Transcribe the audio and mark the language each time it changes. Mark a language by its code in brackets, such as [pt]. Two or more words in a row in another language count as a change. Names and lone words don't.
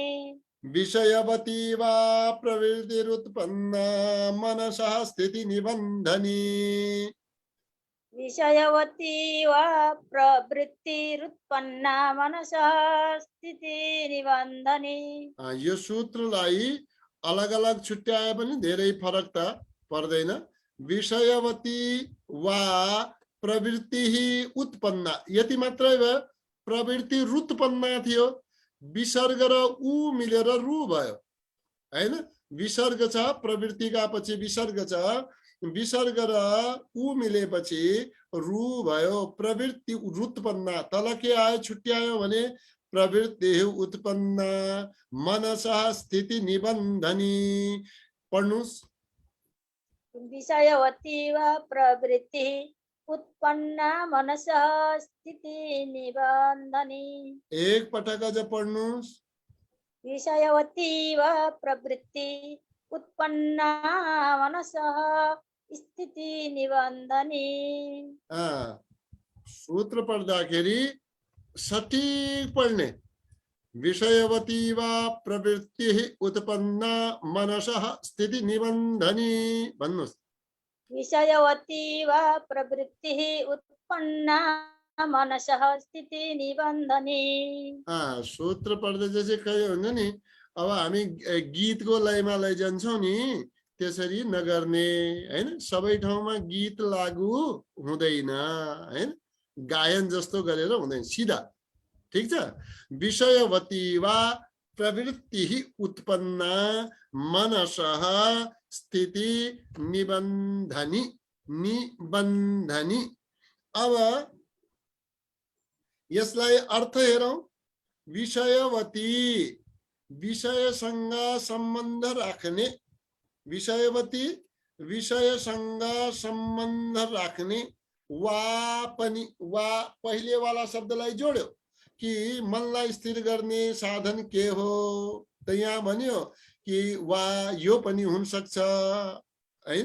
[sa] विषयवती वा प्रवृत्तिरुत्पन्ना मनसः स्थिति निबन्धनी विषयवती वा प्रवृत्तिरुत्पन्ना मनसः स्थिति निबन्धने। [ne] यो सूत्रलाई अलग अलग छुट्याए पनि धेरै फरक त पर्दैन। [sa] विषयवती वा प्रवृत्ति उत्पन्ना [ne] यति मात्रै भयो। [sa] प्रवृत्ति रुत्पन्ना [ne] थियो, विसर्ग र उ मिलेर रु भयो हैन। विसर्ग छ, प्रवृत्तिका पछि विसर्ग छ, विसर्ग र उ मिलेपछि रु भयो। [sa] प्रवृत्ति रुत्पन्ना [ne] तल के आयो छुट्यायो भने [sa] प्रवृत्ति उत्पन्ना मनसः स्थिति निबन्धनी। [ne] पढ्नुस्। [sa] विषयवती वा प्रवृत्ति उत्पन्ना मनसः स्थिति निबन्धनी। [ne] एक पटक अझ पढ्नुस्। [sa] विषयवती वा प्रवृत्ति उत्पन्ना मनसः स्थिति निबन्धनी। [ne] सूत्र पढ्दाखेरि सठिक पढ्ने। [sa] विषयवती वा प्रवृत्ति उत्पन्ना मनसः स्थिति निबन्धनी भन्नुस्। विषयवती वा प्रवृत्ति उत्पन्ना मनसः स्थिति निबन्धनी। [ne] सूत्र पढ्दै चाहिँ के हुन्छ नि, अब हामी गीतको लयमा लैजान्छौँ नि, त्यसरी नगर्ने हैन। सबै ठाउँमा गीत लागू हुँदैन हैन, गायन जस्तो गरेर हुँदैन, सिधा। ठीक छ। [sa] विषयवती वा प्रवृत्ति उत्पन्ना मनसः स्थिति निबन्धनी निबन्धनी। [ne] अब यसलाई अर्थ हेरौं। विषयवती विषयसँग सम्बन्ध राख्ने, विषयवती विषयसँग सम्बन्ध राख्ने। वा पनि वा पहिले वाला शब्दलाई जोड्यो कि मनलाई स्थिर गर्ने साधन के हो, त यहाँ भन्यो कि वा यो पनि हुन सक्छ हैन।